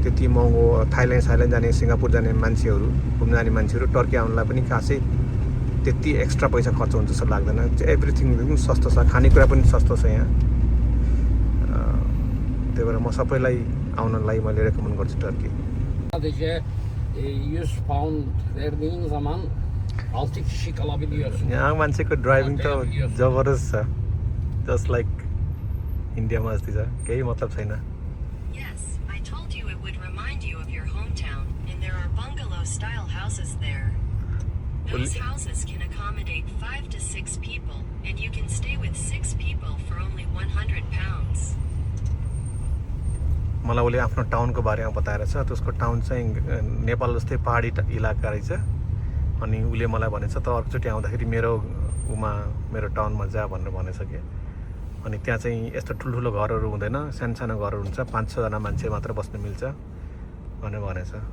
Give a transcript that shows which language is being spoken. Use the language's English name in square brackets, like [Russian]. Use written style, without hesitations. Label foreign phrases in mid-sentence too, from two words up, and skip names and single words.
[Nepali] त्यति महँगो थाइल्यान्ड जाने, सिङ्गापुर जाने मान्छेहरू, घुम्न जाने मान्छेहरू टर्की आउनलाई पनि खासै त्यति एक्स्ट्रा पैसा खर्च हुन्छ जस्तो लाग्दैन। एभ्रिथिङ एकदम सस्तो छ, खानेकुरा पनि सस्तो छ यहाँ। त्यही भएर म सबैलाई आउनलाई मैले रेकमेन्ड गर्छु टर्की। [Turkish] Sadece 100 pound verdiğin zaman 6 kişi kalabiliyorsun. [Nepali] यहाँ मान्छेको ड्राइभिङ त जबरजस्त छ, [English] just like [Nepali] इन्डियामा जस्तै छ, केही मतलब छैन। [English] Yes, I told you it would remind you of your hometown, and there are bungalow-style houses there. Those houses can accommodate 5 to 6 people, and you can stay with 6 people for only 100 pounds. [Nepali] मलाई उसले आफ्नो टाउनको बारेमा बताएर छ। त्यसको टाउन चाहिँ नेपाल जस्तै पहाडी इलाका रहेछ। अनि उसले मलाई भनेछ त अर्कोचोटि आउँदाखेरि मेरो टाउनमा जा भनेर भनेछ कि। अनि त्यहाँ चाहिँ यस्तो ठुल्ठुलो घरहरू हुँदैन, सानो घरहरू हुन्छ, 5-6 जना मान्छे मात्र बस्न मिल्छ भनेर भनेछ।